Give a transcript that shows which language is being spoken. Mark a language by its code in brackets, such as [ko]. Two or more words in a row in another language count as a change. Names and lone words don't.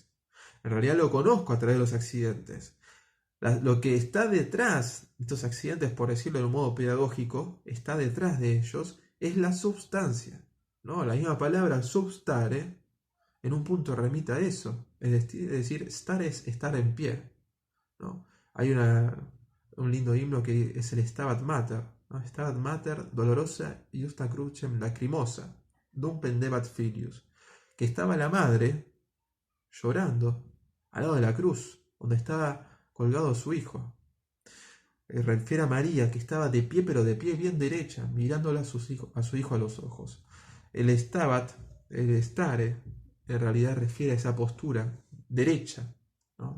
[es] En realidad lo conozco a través de los accidentes. Lo que está detrás de estos accidentes, por decirlo de un modo pedagógico, está detrás de ellos, es la substancia, ¿no? La misma palabra substare en un punto remite a eso, es decir, estar es estar en pie, ¿no? Hay un lindo himno que es el Stabat Mater, ¿no? [la] Stabat Mater dolorosa iusta crucem lacrimosa, dum pendebat filius, [es] que estaba la madre llorando al lado de la cruz, donde estaba colgado su hijo. Refiere a María, que estaba de pie, pero de pie bien derecha, mirándola a su hijo a los ojos. El stabat, el estare, en realidad refiere a esa postura derecha, ¿no?